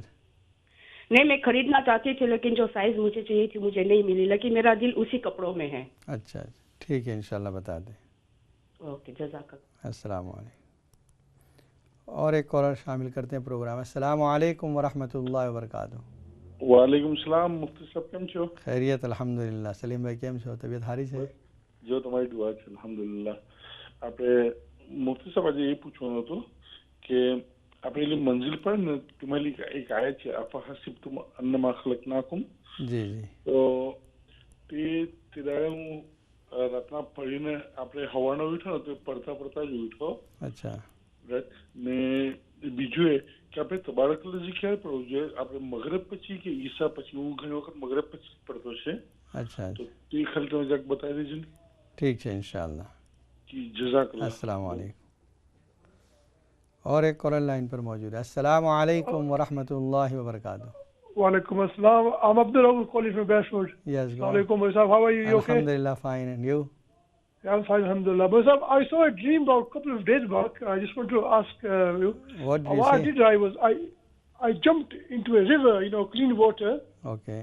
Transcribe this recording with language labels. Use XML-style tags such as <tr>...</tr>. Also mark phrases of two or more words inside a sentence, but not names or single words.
<ur>نہیں، میں خریدنا چاہتی تھی لیکن جو سائز مجھے چاہیے تھی مجھے نہیں ملی، لیکن میرا دل اسی کپڑوں میں ہے۔ اچھا ٹھیک ہے، انشاءاللہ بتا دیں۔</ur> <ar>اوکے، جزاک اللہ۔ السلام علیکم۔</ar> <ur>اور ایک کالر شامل کرتے ہیں پروگرام۔</ur> <ar>السلام علیکم ورحمۃ اللہ وبرکاتہ۔ وعلیکم السلام</ar> <ur>مفتی صاحب،</ur> <gu>કેમ છો؟</gu> <ur>خیریت الحمدللہ۔ سلیم بھائی</ur> <gu>કેમ છો؟ طبیعت સારી છે؟ જો તમારી દુઆ છે અલ્હમ્દુલિલ્લાહ۔ આપણે મુફ્તી સાહેબ આજે એ પૂછવાનું હતું કે આપણે એ મંઝિલ પર ને તમારી એક આયત છે</gu> <ar>أفحسبتم أنما خلقناكم.</ar> <gu>જી જી। તો તે દાડે હું રાતના પડીને આપણે હવાનો ઉઠ્યો ને તો પડતા જ ઉઠ્યો। અચ્છા। ને બીજું એ કે આપણે તબારકલ્લાજી ક્યારે પડવું જોઈએ? આપણે મગરબ પછી કે ઈશા પછી? હું ઘણી વખત મગરબ પછી પડતો છે।</gu> <ur>اچھا</ur> <gu>તો તે ખાલી તમે જરાક બતાવી દેજો ને۔</gu> <ur>ٹھیک ہے انشاءاللہ۔</ur> <ar>جی جزاک اللہ۔ السلام علیکم۔</ar> <ur>اور ایک کالر لائن پر موجود ہے۔</ur> <ar>السلام علیکم ورحمۃ اللہ وبرکاتہ۔ وعلیکم السلام۔</ar> <en>I'm Abdul calling from Bashford. Yes, go on. Assalamualaikum, Mr. How are you? You okay? Alhamdulillah, fine. And you? Yeah, I'm fine, alhamdulillah. But I saw a dream about a couple of days back. I just want to ask you. What did you what say? I did, I jumped into a river, clean water. Okay.</en>